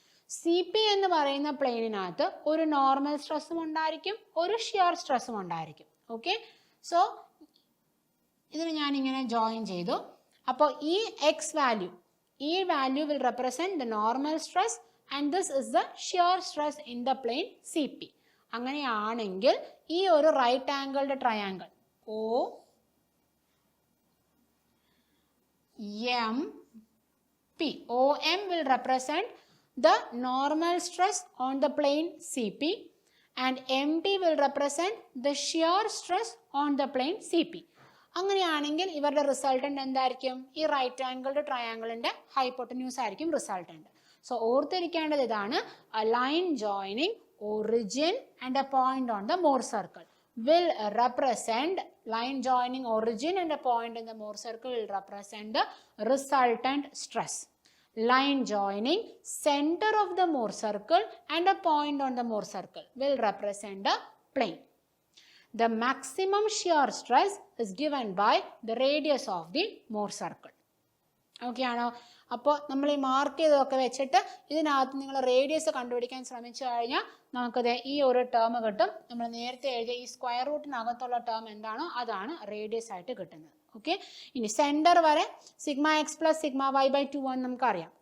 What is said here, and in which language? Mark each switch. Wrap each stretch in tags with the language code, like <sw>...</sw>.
<ml>C P എന്ന് പറയുന്ന പ്ലെയിനിനകത്ത് ഒരു നോർമൽ സ്ട്രെസ്സും ഉണ്ടായിരിക്കും, ഒരു ഷിയർ സ്ട്രെസ്സും ഉണ്ടായിരിക്കും. ഓക്കെ, സോ ഇതിന് ഞാനിങ്ങനെ ജോയിൻ ചെയ്തു. അപ്പോൾ ഈ</ml> <en>X value, ഈ value will represent the normal stress and this is the shear stress in the plane C P.</en> <ml>അങ്ങനെയാണെങ്കിൽ ഈ ഒരു</ml> <en>Right angled triangle O M P, O M will represent the normal stress on the plane CP and MT will represent the shear stress on the plane CP.</en> <ml>അങ്ങനെയാണെങ്കിൽ ഇവരുടെ resultant എന്തായിരിക്കും? ഈ right angled ട്രയാങ്കിളിന്റെ hypotenuse ആയിരിക്കും resultant.</ml> <en>so</en> <ml>ഓർത്തിരിക്കേണ്ടത് ഇതാണ്,</ml> <en>Line joining origin and a point on the Mohr circle will represent, line joining origin and a point in the Mohr circle will represent the resultant stress. Line joining center of the Mohr circle and a point on the Mohr circle will represent the plane. The maximum shear stress is given by the radius of the Mohr circle.</en> <ml>Okay ആണോ? അപ്പോൾ നമ്മൾ ഈ mark ചെയ്തതൊക്കെ വെച്ചിട്ട് ഇതിനകത്ത് നിങ്ങൾ radius കണ്ടുപിടിക്കാൻ ശ്രമിച്ചു കഴിഞ്ഞാൽ നമുക്കത് ഈ ഒരു ടേം കിട്ടും. നമ്മൾ നേരത്തെ എഴുതിയ ഈ സ്ക്വയർ റൂട്ടിനകത്തുള്ള ടേം എന്താണോ അതാണ് റേഡിയസ് ആയിട്ട് കിട്ടുന്നത്. ഓക്കെ, ഇനി സെൻറ്റർ വരെ sigma X plus sigma Y by 2 എന്ന് നമുക്കറിയാം.</ml>